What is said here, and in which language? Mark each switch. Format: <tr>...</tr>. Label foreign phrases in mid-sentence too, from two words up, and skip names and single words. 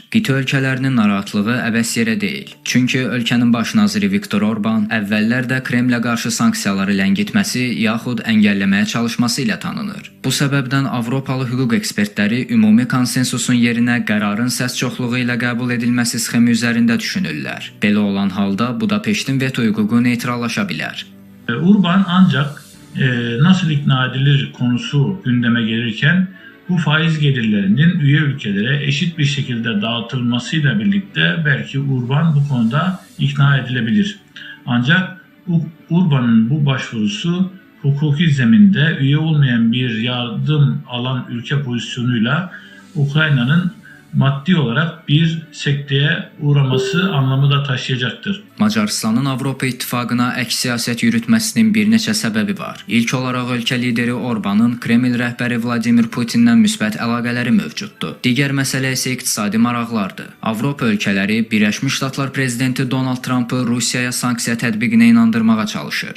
<az>Qitə ölkələrinin narahatlığı əbəs yerə deyil. Çünki ölkənin baş naziri Viktor Orban əvvəllər də Kremlə qarşı sanksiyaları ləngitməsi yaxud əngəlləməyə çalışması ilə tanınır. Bu səbəbdən Avropalı hüquq ekspertləri ümumi konsensusun yerinə qərarın səs çoxluğu ilə qəbul edilməsi sxemi üzərində düşünürlər. Belə olan halda Budapeştin veto hüququ neytrallaşa bilər.</az> <tr>Orban ancak nasıl ikna edilir konusu gündeme gelirken bu faiz gelirlerinin üye ülkelere eşit bir şekilde dağıtılmasıyla birlikte belki Orban bu konuda ikna edilebilir. Ancak Orban'ın bu başvurusu hukuki zeminde üye olmayan bir yardım alan ülke pozisyonuyla Ukrayna'nın maddi olarak bir sekteye uğraması anlamı da taşıyacaktır.</tr> <az>Macaristanın Avropa İttifaqına əks siyasət yürütməsinin bir neçə səbəbi var. İlk olaraq ölkə lideri Orbanın Kreml rəhbəri Vladimir Putinlə müsbət əlaqələri mövcuddur. Digər məsələ isə iqtisadi maraqlardır. Avropa ölkələri Birləşmiş Ştatlar prezidenti Donald Trumpı Rusiyaya sanksiya tətbiqinə inandırmağa çalışır.</az>